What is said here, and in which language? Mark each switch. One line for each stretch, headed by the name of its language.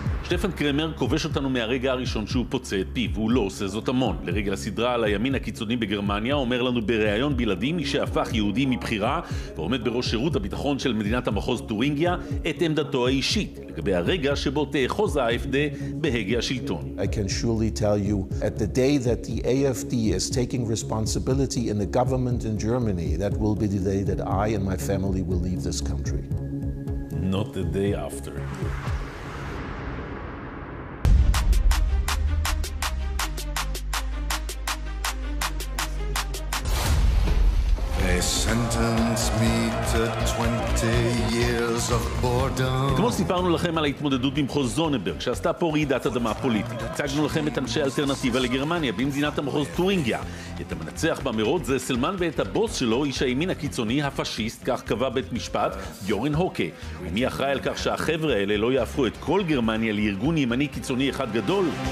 Hebrew: שטפן קרמר כובש אותנו מהרגע הראשון שהוא פוצע את פיו, והוא לא עושה זאת המון. לרגל הסדרה על הימין הקיצוני בגרמניה, אומר לנו בראיון בלעדי מי שהפך יהודי מבחירה ועומד בראש שירות הביטחון של מדינת המחוז טורינגיה את עמדתו האישית לגבי הרגע שבו תאחוז ה-AfD בהגה השלטון.
English: I can surely tell you at the day that the AfD is taking responsibility in the government in Germany, that will be the day that I and my family will leave this country. Not the day after. They sentence me to 20 years of boredom.
Hebrew: כמו סיפרנו לכם על ההתמודדות במחוז זונברג, שעשתה פה רעידת אדמה פוליטית. הצגנו לכם את אנשי האלטרנטיבה לגרמניה במדינת המחוז טורינגיה. את המנצח במרוץ זה סלמן ואת הבוס שלו, איש הימין הקיצוני, הפשיסט, כך קבע בית משפט, יורן הוקה. ומי אחראי על כך שהחבר'ה האלה לא יהפכו את כל גרמניה לארגון ימני קיצוני אחד גדול?